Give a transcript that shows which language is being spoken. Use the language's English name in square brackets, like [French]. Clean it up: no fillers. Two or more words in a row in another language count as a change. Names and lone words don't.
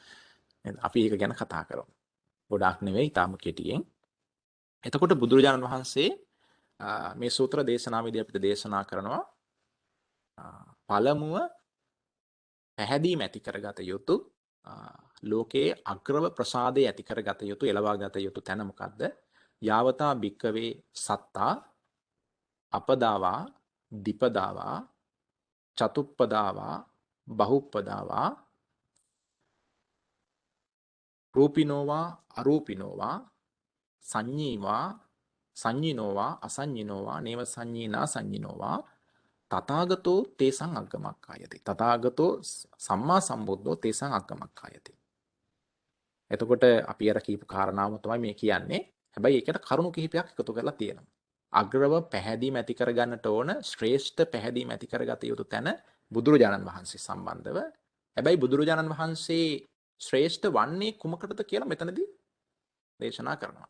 [Sinhala] අපි ඒක ගැන කතා කරමු. ගොඩාක් නෙවෙයි, තාම කෙටියෙන්. එතකොට බුදුරජාණන් වහන්සේ මේ සූත්‍ර දේශනාවේදී අපිට දේශනා කරනවා පළමුව පැහැදීම ඇති කරගත යුතු ලෝකයේ අග්‍රව ප්‍රසාදය ඇති කරගත යුතු එළවා ගත යුතු තැන මොකද්ද? [Pali] යාවතා භික්කවේ සත්තා අපදාවා දීපදාවා චතුප්පදාවා බහුප්පදාවා රූපිනෝවා අරූපිනෝවා සංඤීවා සංඤිනෝවා අසංඤිනෝවා නේව සංඤීනා සංඤිනෝවා තථාගතෝ තේසං අග්ගමක්ඛායති. තථාගතෝ සම්මා සම්බුද්ධෝ තේසං අග්ගමක්ඛායති. [Sinhala] එතකොට අපි අර කියපු කාරණාව තමයි මේ කියන්නේ. හැබැයි ඒකට කරුණු කිහිපයක් එකතු කරලා තියෙනවා. අග්‍රව පැහැදීම ඇති කරගන්නට ඕන ශ්‍රේෂ්ඨ පැහැදීම ඇති කරගත යුතු තැන බුදුරජාණන් වහන්සේ සම්බන්ධව. හැබැයි බුදුරජාණන් වහන්සේ ශ්‍රේෂ්ඨ වන්නේ කුමකටද කියලා මෙතනදී දේශනා කරනවා.